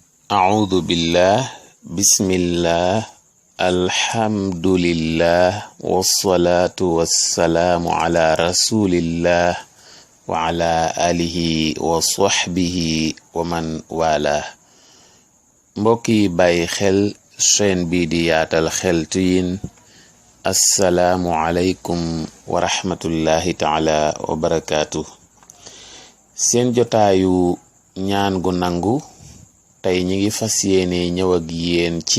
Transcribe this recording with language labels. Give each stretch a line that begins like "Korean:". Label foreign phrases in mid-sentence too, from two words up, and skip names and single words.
Arabic: أعوذ بالله بسم الله الحمد لله والصلاة والسلام على رسول الله وعلى آله وصحبه ومن والاه
Wolof: mbokki bàyyi xel chaîne bi di yaatal xeltu yin
Arabic: assalaamu عليكم ورحمة الله تعالى وبركاته
Wolof: seen jotaayu ñaan gu nangu tey ñi ngi fas yéene ñëw ak yéen ci